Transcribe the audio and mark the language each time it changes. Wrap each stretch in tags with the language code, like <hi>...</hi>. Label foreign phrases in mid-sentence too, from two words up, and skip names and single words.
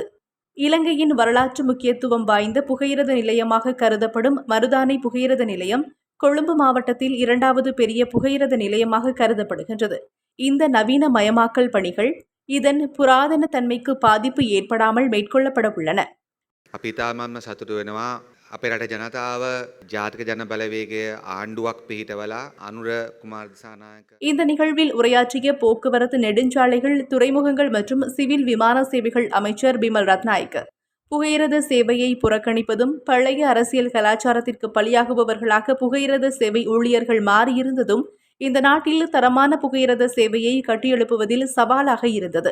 <ta>இலங்கையின் வரலாற்று முக்கியத்துவம் வாய்ந்த புகையிரத நிலையமாக கருதப்படும் மருதானை புகையிரத நிலையம் கொழும்பு மாவட்டத்தில் 2வது பெரிய புகையிரத நிலையமாக கருதப்படுகின்றது. இந்த நவீனமயமாக்கல் பணிகள் இதன் புராதன தன்மைக்கு பாதிப்பு ஏற்படாமல் மேற்கொள்ளப்பட உள்ளன.</ta> <si>අපේ රට ජනතාව ජාතික ජන බලවේගය ආණ්ඩුවක් පිහිටවලා අනුර කුමාර දිසානායක</si> <ta>இந்த நிகழ்வில் உரையாற்றிய போக்குவரத்து நெடுஞ்சாலைகள், துறைமுகங்கள் மற்றும் சிவில் விமான சேவைகள் அமைச்சர் பிமல் ரத்நாயக்க புகையிரத சேவையை புறக்கணிப்பதும் பழைய அரசியல் கலாச்சாரத்திற்கு பலியாகுபவர்களாக புகையிரத சேவை ஊழியர்கள் மாறியிருந்ததும் இந்த நாட்டில் தரமான புகையிரத சேவையை கட்டியெழுப்புவதில் சவாலாக இருந்தது.</ta>